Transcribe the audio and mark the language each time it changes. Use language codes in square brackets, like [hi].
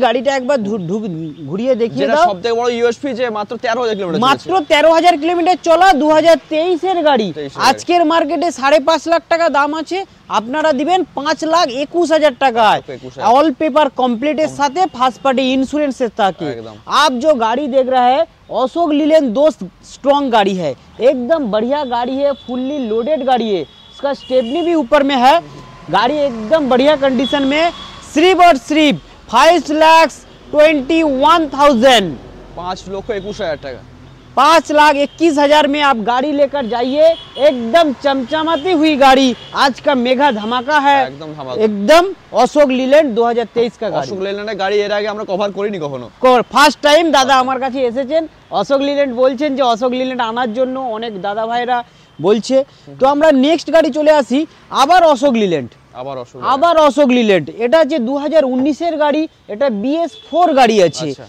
[bn] গাড়িটা একবার ঘুরিয়ে দেখিয়ে দাও। সবথেকে বড় ইউএসপি যে মাত্র 13,000 কিলোমিটার, মাত্র 13,000 কিলোমিটার চলা, 2023 এর গাড়ি। আজকের মার্কেটে 5.5 লাখ টাকা দাম আছে, আপনারা দিবেন 5,21,000 টাকায় [hi] ऑल पेपर कंप्लीट साथे फर्स्ट पार्टी इंश्योरेंस से साथ। आप जो गाड़ी देख रहा है अशोक लीलैंड दोस्त स्ट्रॉन्ग गाड़ी है, एकदम बढ़िया गाड़ी है, फुल्ली लोडेड गाड़ी है। इसका स्टेपनी भी ऊपर में है, गाड़ी एकदम बढ़िया कंडीशन में। सिर्फ और सिर्फ 5,21,000, 5,21,000 टाका, 5,21,000 में आप गाड़ी लेकर जाइए। एकदम चमचमाती हुई गाड़ी, आज का मेगा धमाका है, एकदम अशोक लीलैंड 2023 का गाड़ी। अशोक लीलैंड गाड़ी [bn] এর আগে আমরা কভার করিনি কখনো, ফার্স্ট টাইম দাদা আমার কাছে এসেছেন। অশোক লীল্যান্ড বলছেন যে অশোক লীল্যান্ড আনার জন্য অনেক দাদা ভাইরা বলছে। তো আমরা নেক্সট গাড়ি চলে আসি, আবার অশোক লীল্যান্ড, আবার অশোক লীল্যান্ড। এটা হচ্ছে 2019 এর গাড়ি, এটা BS4 গাড়ি আছে।